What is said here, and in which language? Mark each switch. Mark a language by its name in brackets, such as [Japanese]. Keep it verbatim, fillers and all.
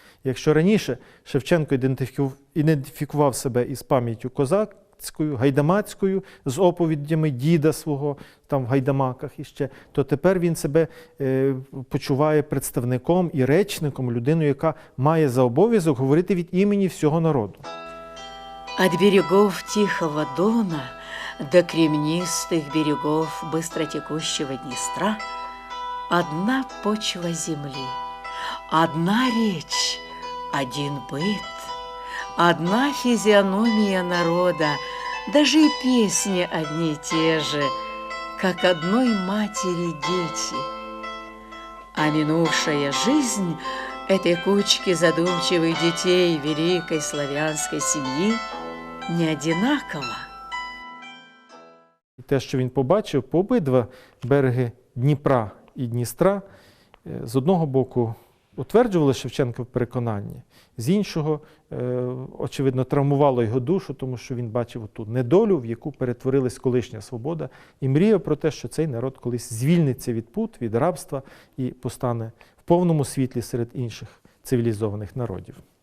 [Ukrainian] Якщо раніше Шевченко ідентифікував себе із пам'яттю козак, гайдамацькою, з оповідями діда свого там в гайдамаках іще, то тепер він себе е, почуває представником і речником, людиною, яка має за обов'язок говорити від імені всього народу. [Russian] От берегов Тихого Дона до кремнистых берегов быстротекущего Днестра одна почва земли, одна речь, один быт, одна физиономия народа, даже и песни одни и те же, как одной матери дети. А минувшая жизнь этой кучки задумчивых детей великой славянской семьи не одинакова. [Ukrainian] Те, що він побачив по обидва береги Дніпра і Дністра, з одного боку утверджували Шевченка в переконанні, з іншого, очевидно, травмувало його душу, тому що він бачив ту недолю, в яку перетворилась колишня свобода, і мріяв про те, що цей народ колись звільниться від пут, від рабства і постане в повному світлі серед інших цивілізованих народів.